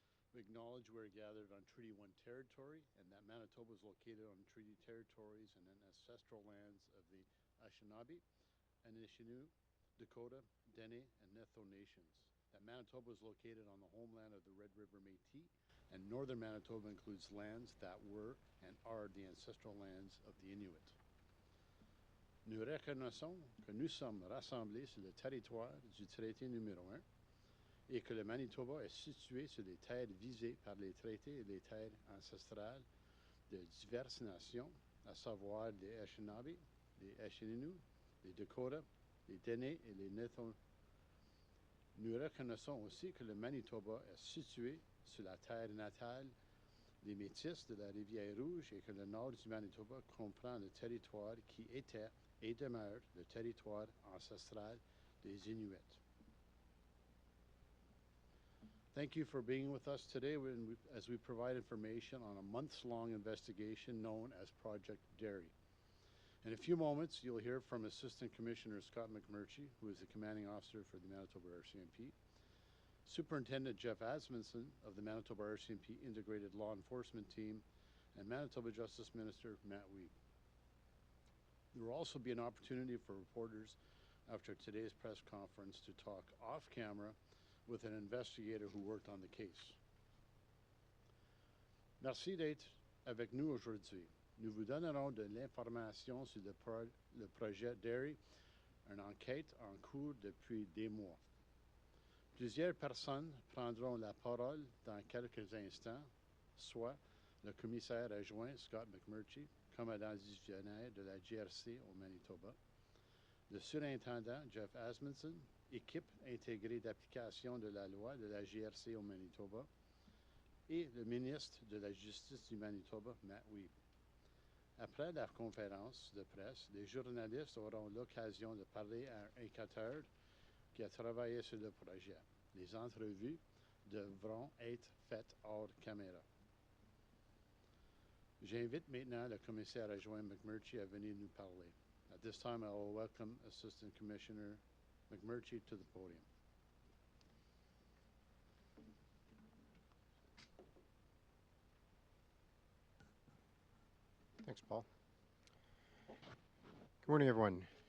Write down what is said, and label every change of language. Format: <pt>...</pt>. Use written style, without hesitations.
<en>We acknowledge we're gathered on Treaty 1 territory and that Manitoba is located on treaty territories and in ancestral lands of the Anishinaabe, Anishinaabe, Dakota, Dene, and Netho nations. That Manitoba is located on the homeland of the Red River Métis, and northern Manitoba includes lands that were and are the ancestral lands of the Inuit.</en> <fr>Nous reconnaissons que nous sommes rassemblés sur le territoire du traité numéro 1 et que le Manitoba est situé sur les terres visées par les traités et les terres ancestrales de diverses nations, à savoir les Anishinaabe, les Anishinaabe, les Dakota, les Dene et les Netho. Nous reconnaissons aussi que le Manitoba est situé sur la terre natale des Métis de la Rivière-Rouge et que le nord du Manitoba comprend le territoire qui était et demeure le territoire ancestral des Inuits.</fr> <en>Thank you for being with us today as we provide information on a months-long investigation known as Project Derry. In a few moments, you'll hear from Assistant Commissioner Scott McMurtry, who is the commanding officer for the Manitoba RCMP, Superintendent Jeff Asmundson of the Manitoba RCMP Integrated Law Enforcement Team, and Manitoba Justice Minister Matt Wiebe. There will also be an opportunity for reporters after today's press conference to talk off camera with an investigator who worked on the case.</en> <fr>Merci d'être avec nous aujourd'hui. Nous vous donnerons de l'information sur le projet Derry, une enquête en cours depuis des mois. Plusieurs personnes prendront la parole dans quelques instants, soit le commissaire adjoint Scott McMurtry, commandant divisionnaire de la GRC au Manitoba, le surintendant Jeff Asmundson, équipe intégrée d'application de la loi de la GRC au Manitoba, et le ministre de la Justice du Manitoba, Matt Wiebe. Après la conférence de presse, les journalistes auront l'occasion de parler à un enquêteur qui a travaillé sur le projet. Les entrevues devront être faites hors caméra. J'invite maintenant le commissaire adjoint McMurtry à venir nous parler.</fr> <en>At this time, I will welcome Assistant Commissioner McMurtry to the podium. Thanks, Paul. Good morning, everyone.</en>